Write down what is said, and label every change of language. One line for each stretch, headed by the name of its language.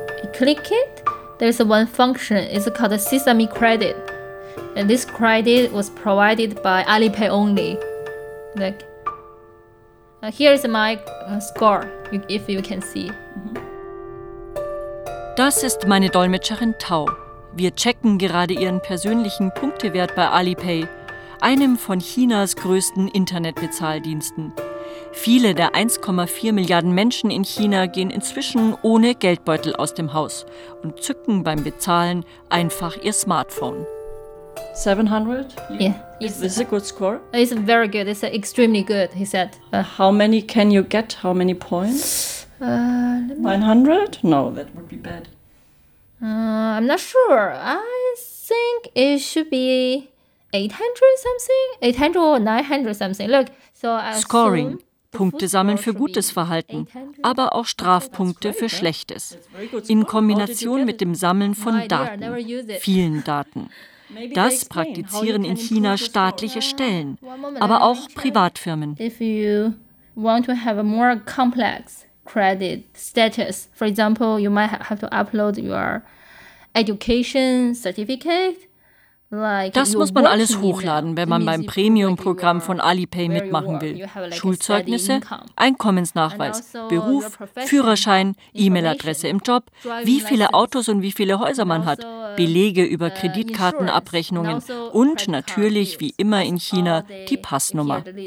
English: You click it, there's one function, it's called a Sesame Credit. And this credit was provided by Alipay only. Like, here is my score, if you can see.
German: Das ist meine Dolmetscherin Tao. Wir checken gerade ihren persönlichen Punktewert bei Alipay, einem von Chinas größten Internetbezahldiensten. Viele der 1,4 Milliarden Menschen in China gehen inzwischen ohne Geldbeutel aus dem Haus und zücken beim Bezahlen einfach ihr Smartphone.
English: 700? Yeah. Is this a good score? It's very good. It's extremely good, he said. How many can you get? How many points? 900? No, that would be bad. I'm not sure. I think it should be 800 something? 800 or 900 something. Look, so scoring.
German: Punkte sammeln für gutes Verhalten, aber auch Strafpunkte für schlechtes. In Kombination mit dem Sammeln von Daten, vielen Daten. Das praktizieren in China staatliche Stellen, aber auch Privatfirmen.
English: If you want to have a more complex credit status, for example, you might have to upload your education certificate.
German: Das muss man alles hochladen, wenn man beim Premium-Programm von Alipay mitmachen will. Schulzeugnisse, Einkommensnachweis, Beruf, Führerschein, E-Mail-Adresse im Job, wie viele Autos und wie viele Häuser man hat, Belege über Kreditkartenabrechnungen und natürlich, wie immer in China, die Passnummer.